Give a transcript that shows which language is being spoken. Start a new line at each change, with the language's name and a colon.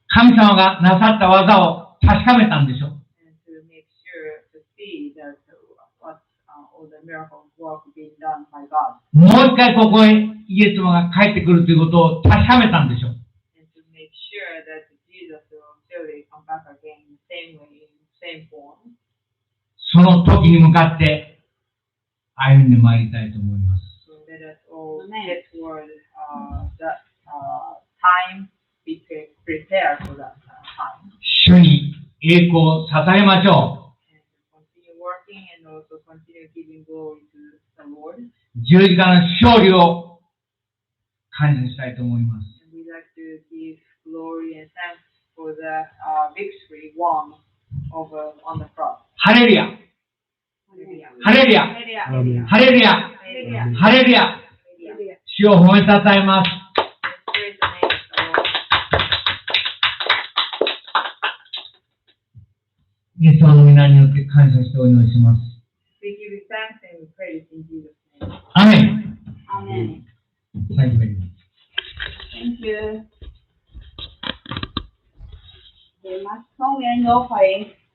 Japanese: 神様がなさった技を確かめたんでしょう。
English: And to make sure to see that what all the miracle work being done by God.
Japanese: もう一回ここへイエス様が帰ってくるということを確かめたんでしょう。
English: And to make sure that Jesus will surely come back again in the same way, in the same form.
Japanese: その時に向かって歩んでまいりたいと思います。
English: So let us all get toward that time, be prepared for that time.
Japanese: 主に栄光を捧げましょ
English: And continue working and also continue giving glory to the Lord.
Japanese: う。十字架の勝利を感謝したいと思います。
English: And we'd like to give glory and thanks for the victory won on the cross.
Japanese: ハレルヤ、ハレルヤ、ハレルヤ、ハレルヤ。主を褒めたたえます。
English: Praise the name of the Lord.
Japanese: イエス様の皆によって感謝してお祈りします。
English: We give you thanks and we praise in Jesus' name.
Japanese: アメン。
English: Amen. Thank you very much. Thank you. Very much song and offering.